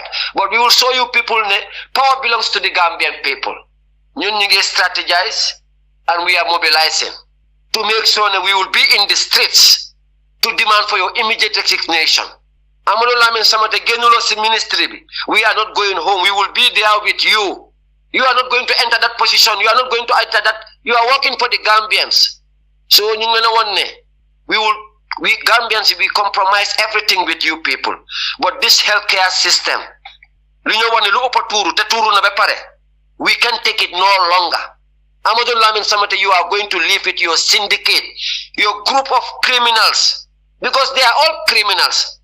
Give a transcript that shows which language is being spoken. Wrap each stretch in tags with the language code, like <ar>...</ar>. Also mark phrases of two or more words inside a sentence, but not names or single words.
<en>But we will show you people power belongs to the Gambian people.</en> <wo>Ñun ñu ngi</wo> <en>strategize and we are mobilizing to make sure that we will be in the streets to demand for your immediate resignation.</en> <wo>Amadou Lamin Samata genulo si ministry bi.</wo> <en>We are not going home. We will be there with you. You are not going to enter that position. You are not going to enter that. You are working for the Gambians. So</en> <wo>ñu ngi na won ne</wo> <en>we Gambians, we compromise everything with you people. But this healthcare system, we can take it no longer. Amadou Lamin Samata, you are going to live with your syndicate, your group of criminals, because they are all criminals.</en>